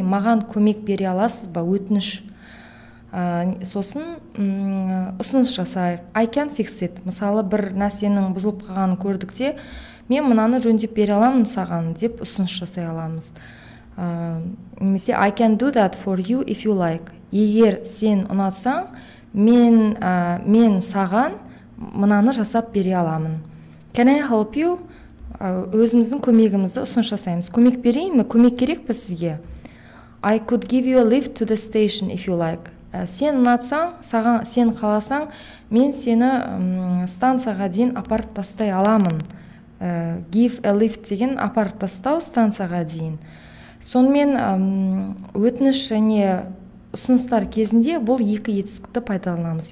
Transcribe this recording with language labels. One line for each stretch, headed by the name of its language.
Kazakh: Маған көмек бере аласыз ба? Өтініш. Сосын ұсыныс жасайық.
English: I can fix it.
Kazakh: Мысалы, бір нәрсенің бұзылып қалғанын көрдікте, мен мынаны жөндеп бере аламын саған деп ұсыныс жасай аламыз. Немесе
English: I can do that for you if you like.
Kazakh: Егер сен ұнатсаң, мен саған мынаны жасап бере аламын.
English: Can I help you?
Kazakh: Өзіміздің көмегімізді ұсыныс жасаймыз. Көмек берейін ме? Көмек керек пе сізге?
English: I could give you a lift to the station if you like.
Kazakh: Сен ұнатсаң, сен қаласаң, мен сені станцияға дейін апарып тастай аламын. Give a lift деген апарып тастау станцияға дейін. Сонымен өтініш және ұсыныстар кезінде бұл екі етістікті пайдаланамыз.